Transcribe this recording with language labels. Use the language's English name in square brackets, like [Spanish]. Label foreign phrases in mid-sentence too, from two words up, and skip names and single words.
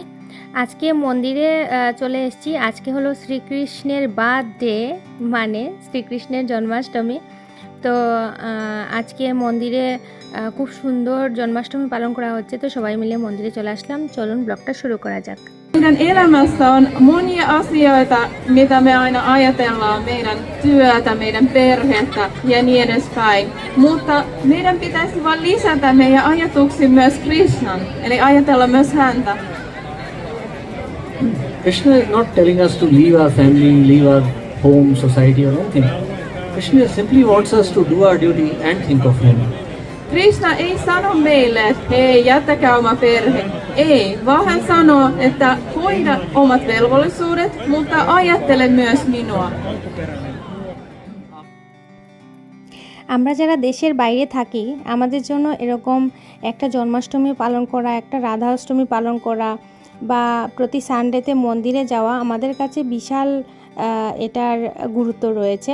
[Bangla] আজকে মন্দিরে চলে এসেছি। আজকে হলো শ্রীকৃষ্ণের বার্থডে, মানে শ্রীকৃষ্ণের জন্মাষ্টমী। তো আজকে মন্দিরে খুব সুন্দর জন্মাষ্টমী পালন করা হচ্ছে। তো সবাই মিলে মন্দিরে চলে আসলাম। চলুন ব্লগটা শুরু করা যাক। [Finnish] Meidän elämässä on monia asioita, mitä me aina ajatellaan, meidän työtä, meidän perhettä ja niin edespäin. Mutta meidän pitäisi vain lisätä meidän ajatuksiin myös Krishnan, eli ajatella myös häntä. [English] Krishna is not telling us to leave our family, leave our home, society or anything. Krishna simply wants us to do our duty and think of him. [Finnish] Krishna ei sano meille, että hei, jättäkää oma perhe. Ei, vaan hän sanoo, että hoida omat velvollisuudet, mutta ajattele myös minua. [Bangla] আমরা যারা দেশের বাইরে থাকি, আমাদের জন্য এরকম একটা জন্মাষ্টমী পালন করা, একটা রাধা অষ্টমী পালন করা বা প্রতি সানডেতে মন্দিরে যাওয়া আমাদের কাছে বিশাল এটার গুরুত্ব রয়েছে।